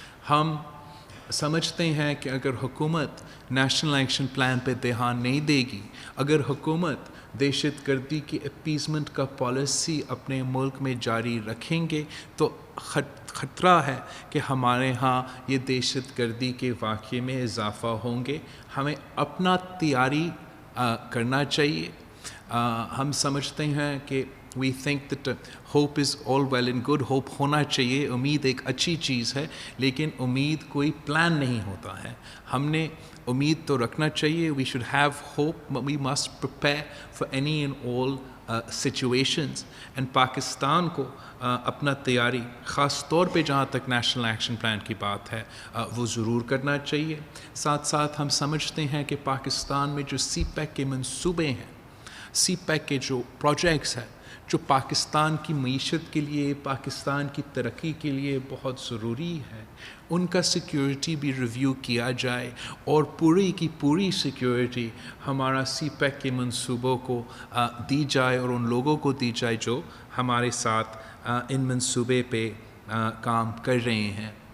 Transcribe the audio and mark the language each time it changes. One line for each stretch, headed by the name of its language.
Urdu: ہم سمجھتے ہیں کہ اگر حکومت نیشنل ایکشن پلان پہ دھیان نہیں دے گی، اگر حکومت دہشت گردی کی اپیزمنٹ کا پالیسی اپنے ملک میں جاری رکھیں گے تو خطرہ ہے کہ ہمارے ہاں یہ دہشت گردی کے واقعے میں اضافہ ہوں گے. ہمیں اپنا تیاری کرنا چاہیے. ہم سمجھتے ہیں کہ
English: we think that hope is all well and good.
Urdu: hope ہونا چاہیے، امید ایک اچھی چیز ہے، لیکن امید کوئی پلان نہیں ہوتا ہے. ہم نے امید تو رکھنا چاہیے.
English: we should have hope, but we must prepare for any and all situations and
Urdu: Pakistan کو اپنا تیاری خاص طور پہ جہاں تک نیشنل ایکشن پلان کی بات ہے وہ ضرور کرنا چاہیے. ساتھ ساتھ ہم سمجھتے ہیں کہ پاکستان میں جو سی پیک کے منصوبے ہیں, سی پیک کے جو پروجیکٹس ہیں جو پاکستان کی معیشت کے لیے, پاکستان کی ترقی کے لیے بہت ضروری ہے, ان کا سیکیورٹی بھی ریویو کیا جائے اور پوری کی پوری سیکیورٹی ہمارا سی پیک کے منصوبوں کو دی جائے اور ان لوگوں کو دی جائے جو ہمارے ساتھ ان منصوبے پہ کام کر رہے ہیں.